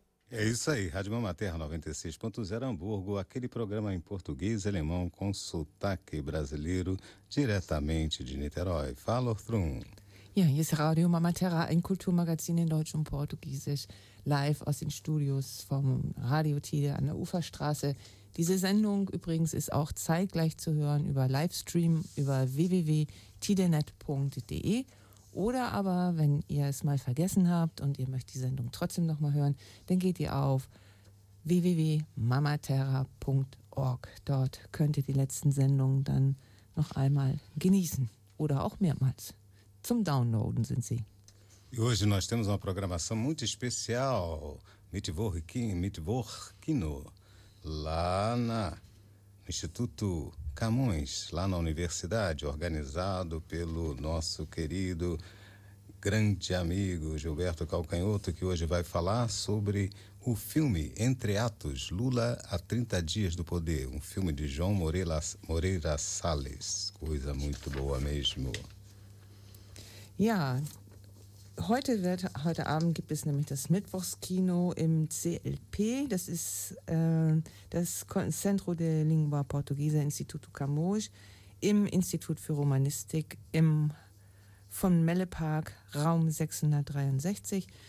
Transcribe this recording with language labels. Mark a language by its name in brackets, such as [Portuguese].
[Portuguese] isso aí, Rádio Mama Terra 96.0 Hamburgo, aquele programa em português e alemão com sotaque brasileiro diretamente de Niterói. Fala, Ortrum. [German] Ja, hier ist Radio Mama Terra, ein Kulturmagazin in Deutsch und Portugiesisch, live aus den Studios vom Radio Tide an der Uferstraße. Diese Sendung übrigens ist auch zeitgleich zu hören über Livestream über www.tidenet.de oder aber, wenn ihr es mal vergessen habt und ihr möchtet die Sendung trotzdem nochmal hören, dann geht ihr auf www.mamaterra.org. Dort könnt ihr die letzten Sendungen dann noch einmal genießen oder auch mehrmals. Zum Downloaden sind sie. [Portuguese] E hoje nós temos uma programação muito especial. Mittwochkino. Lá no Instituto Camões, lá na Universidade, organizado pelo nosso querido grande amigo Gilberto Calcanhoto, que hoje vai falar sobre o filme Entre Atos, Lula a 30 Dias do Poder, um filme de João Moreira Salles. Coisa muito boa mesmo. [German] Ja, heute Abend gibt es nämlich das Mittwochskino im CLP, das ist das Centro de Lingua Portuguesa Instituto Camões, im Institut für Romanistik im von Mellepark, Raum 663.